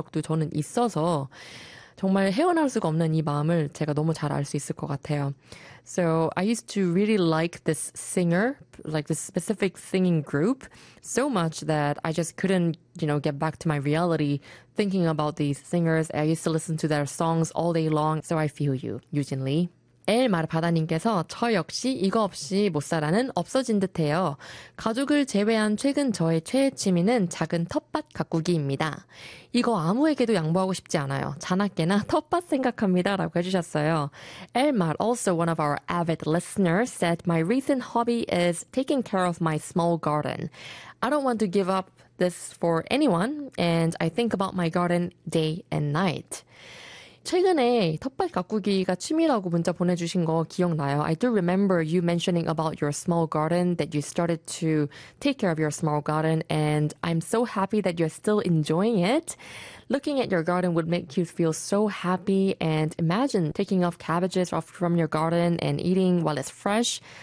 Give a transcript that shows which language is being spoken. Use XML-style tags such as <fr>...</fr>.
<ko>기억도 저는 있어서 정말 헤어나올 수가 없는 이 마음을 제가 너무 잘알수 있을 것 같아요.</ko> <en>So I used to really like this singer, like this specific singing group, so much that I just couldn't, you know, get back to my reality thinking about these singers. I used to listen to their songs all day long. So I feel you, Eugene Lee.</en> <ko>엘 마르바다님께서 저 역시 이거 없이 못 살아는 없어진 듯해요. 가족을 제외한 최근 저의 최애 취미는 작은 텃밭 가꾸기입니다. 이거 아무에게도 양보하고 싶지 않아요. 자나깨나 텃밭 생각합니다라고 해주셨어요.</ko> <en>엘 마르, also one of our avid listeners, said my recent hobby is taking care of my small garden. I don't want to give up this for anyone, and I think about my garden day and night.</en> <ko>최근에 텃밭 가꾸기가 취미라고 문자 보내주신 거 기억나요?</ko> <en>I do remember you mentioning about your small garden that you started to take care of your small garden, and I'm so happy that you're still enjoying it. Looking at your garden would make you feel so happy, and imagine taking off cabbages off from your garden and eating while it's fresh.</en>